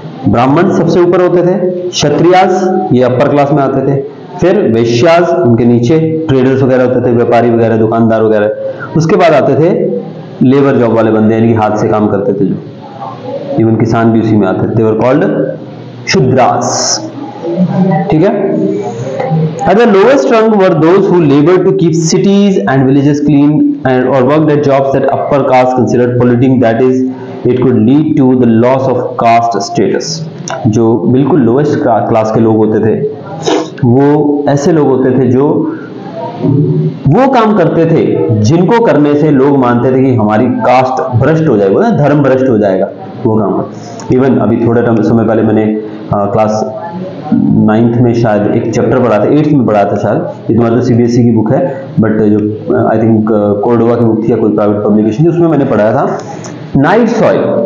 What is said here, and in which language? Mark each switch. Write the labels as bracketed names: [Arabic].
[Hindi] ब्राह्मण सबसे ऊपर होते थे, क्षत्रियास ये अपर क्लास में आते थे, फिर वैश्यास उनके नीचे ट्रेडर्स वगैरह होते थे, व्यापारी वगैरह, दुकानदार वगैरह। उसके बाद आते थे लेबर जॉब वाले बंदे, यानी कि हाथ से काम करते थे जो, इवन किसान भी उसी में आते थे। [English] They were called Shudras. [Hindi] ठीक है। [English] At the lowest rung were those who labored to keep cities and villages clean and or worked at jobs that upper caste considered polluting, that is it could lead to the loss of caste status। [Hindi] जो बिल्कुल lowest class के लोग होते थे वो ऐसे लोग होते थे जो वो काम करते थे जिनको करने से लोग मानते थे कि हमारी कास्ट भ्रष्ट हो जाएगी, धर्म भ्रष्ट हो जाएगा, वो काम। इवन अभी थोड़े समय पहले मैंने क्लास 9th में शायद एक चैप्टर पढ़ा था, 8th में पढ़ा था शायद, ये तुम्हारा तो सीबीएसई की बुक है, बट जो [English] I think [Hindi] कोर्डोवा की बुक थी या कोई प्राइवेट पब्लिकेशन थी, उसमें मैंने पढ़ाया था नाइट सॉइल।